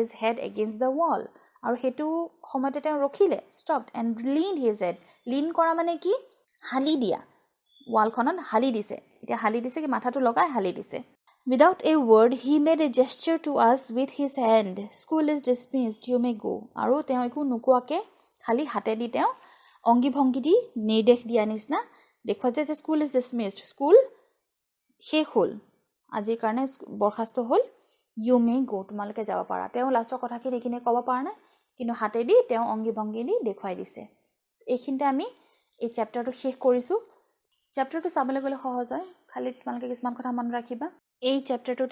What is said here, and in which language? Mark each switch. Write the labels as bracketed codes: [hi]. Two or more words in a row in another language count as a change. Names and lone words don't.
[en] head against the wall [as] আৰু হেতু সময়তে তেওঁ ৰখিলে [en] stopped and leaned his head lean [as] কৰা মানে কি হালি দিয়া ৱালখনত হালি দিছে এতিয়া হালি দিছে কি মাথাটো লগাই হালি দিছে [en] without a word he made a gesture to us with his hand school is dismissed you may go আৰু [as] তেওঁ একো নোকোৱাকে খালি হাতে দি তেওঁ অংগী ভংগী দি নিৰ্দেশ দিয়া নিচিনা দেখুৱাইছে যে [en] school is dismissed [as] স্কুল শেষ হ'ল আজিৰ কাৰণে বৰখাস্ত হ'ল [en] you may go [as] তোমালোকে যাব পাৰা তেওঁ লাষ্টৰ কথাখিনি এইখিনি ক'ব পৰা নাই কিন্তু হাতে দি তেওঁ অংগী ভংগী দি দেখুৱাই দিছে এইখিনিতে আমি এই চেপ্টাৰটো শেষ কৰিছো চেপ্টাৰটো চাবলৈ গ'লে সহজ হয় খালি তোমালোকে কিছুমান কথা মনত ৰাখিবা এই চেপ্টাৰটোত